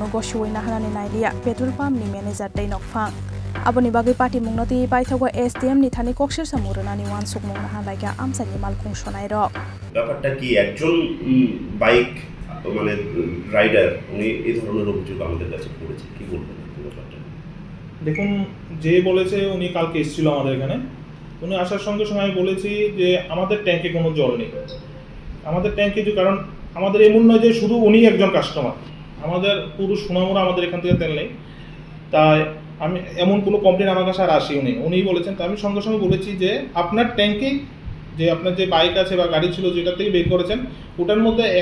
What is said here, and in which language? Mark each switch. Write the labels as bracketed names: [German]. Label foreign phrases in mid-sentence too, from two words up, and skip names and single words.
[Kok Borok] गसिवै नाहानानि नायलिया पेट्रोल पाम्पनि मेनेजार दै नकफां आबनि बागै पार्टी मुंनति बायथागो एसडीएम नि थानि कक्सिल सामुरनानि वानसुक मुं नाहालायगा आमसानि मालखुं सनाय रक [Bangla] ব্যাপারটা কি একজন বাইক মানে রাইডার উনি এই ধরনের অভিযোগ আমাদের কাছে করেছে কি বলবেন ব্যাপারটা দেখুন যে বলেছে উনি কালকে এসেছিল আমাদের এখানে উনি আসার সঙ্গে সঙ্গে আমি বলেছি যে আমাদের ট্যাঙ্কে কোনো জল নেই আমাদের ট্যাঙ্কে যে কারণ আমাদের এমন নয় যে শুধু উনি একজন কাস্টমার আমাদের পুরো সুনামুরা আমাদের এখান থেকে তেল নেই তাই আমি এমন কোনো কমপ্লেন আমার কাছে আর আসেনি উনিই বলেছেন তাই আমি সঙ্গে সঙ্গে বলেছি যে আপনার ট্যাঙ্কে যে আপনার যে বাইক আছে বা গাড়ি ছিল যেটা থেকে বের করেছেন ওটার মধ্যে